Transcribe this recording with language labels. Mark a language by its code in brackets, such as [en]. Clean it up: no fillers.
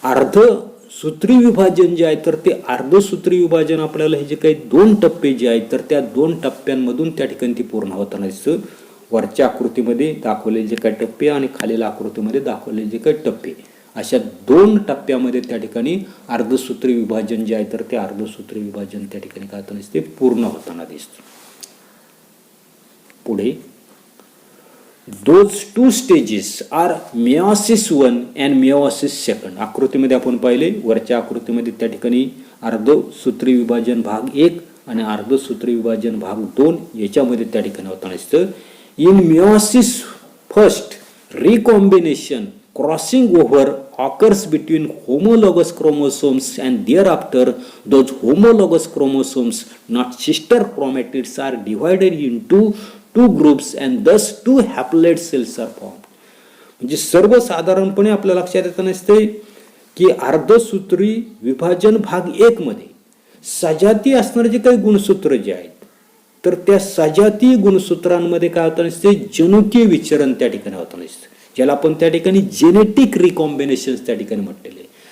[mr] अर्धसूत्री विभाजन जे आहे, तर ते अर्धसूत्री विभाजन आपल्याला हे जे काही 2 टप्पे जे आहेत, तर त्या 2 टप्प्यांमधून त्या ठिकाणी ती पूर्ण होताना दिसतं. वरच्या आकृतीमध्ये दाखवलेले जे काही टप्पे आणि खालील आकृतीमध्ये दाखवलेले जे काही टप्पे, अशा 2 टप्प्यामध्ये त्या ठिकाणी अर्धसूत्री विभाजन जे आहे, तर ते अर्धसूत्री विभाजन त्या ठिकाणी काय होताना दिसते, पूर्ण होताना दिसतं. [en] पुढे those 2 stages are meiosis 1 and meiosis 2. [mr] आकृतीमध्ये आपण पाहिले, वरच्या आकृतीमध्ये त्या ठिकाणी अर्धसूत्री विभाजन भाग 1 आणि अर्धसूत्री विभाजन भाग 2 याच्यामध्ये त्या ठिकाणी होताना दिसतं. [en] In meiosis first recombination crossing over occurs between homologous chromosomes and thereafter those homologous chromosomes, not sister chromatids, are divided into 2 groups and thus 2 haploid cells are formed. [mr] म्हणजे सर्वसाधारणपणे आपल्या लक्षात येत नसते की अर्धसूत्री विभाजन भाग 1 मध्ये सजाती असणारे जे काही गुणसूत्र जे आहेत, तर त्या सजाती गुणसूत्रांमध्ये काय होतं नसते, जनुकीय विचरण त्या ठिकाणी होतं नसतं, ज्याला आपण त्या ठिकाणी जेनेटिक रिकॉम्बिनेशन त्या ठिकाणी म्हटलेले.